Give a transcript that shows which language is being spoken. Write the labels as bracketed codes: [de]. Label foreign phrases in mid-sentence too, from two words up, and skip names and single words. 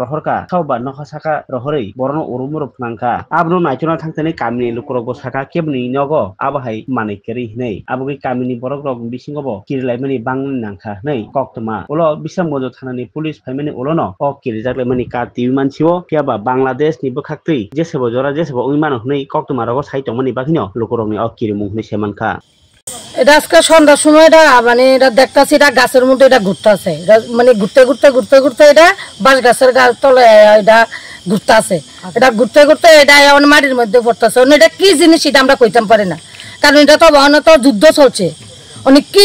[trp] rohorka sauba nokha saka rohorei borono urumuru phangkha abno naitona thangtani kamini lukrok bo saka kebni nogo abo hai manikeri hnei abogi kamini borok rok bisingo bo kirilaimani bangni nangkha hnei koktoma ulo Bisramganj thanani police phaimani ulono o kirijaklaimani ka tv mansio phiaba Bangladesh ni bwkhaktwi jesebo jora jesebo uimano hnei koktoma rogo sai tongmani bagino lukrokni o kirimung hnei semanka [bn] এটা আজকে সন্ধ্যার সময় এটা মানে এটা দেখতেছি এটা গাছের মধ্যে এটা ঘুরতেছে এটা মানে ঘুরতে ঘুরতে ঘুরতে ঘুরতে এটা বাঁশ গাছের তলে এটা ঘুরতেছে এটা ঘুরতে ঘুরতে এটা এমন মাটির মধ্যে পড়তেছে এটা কি জিনিস এটা আমরা কইতে পারি না কারণ এটা তো তো যুদ্ধ চলছে অনেক কি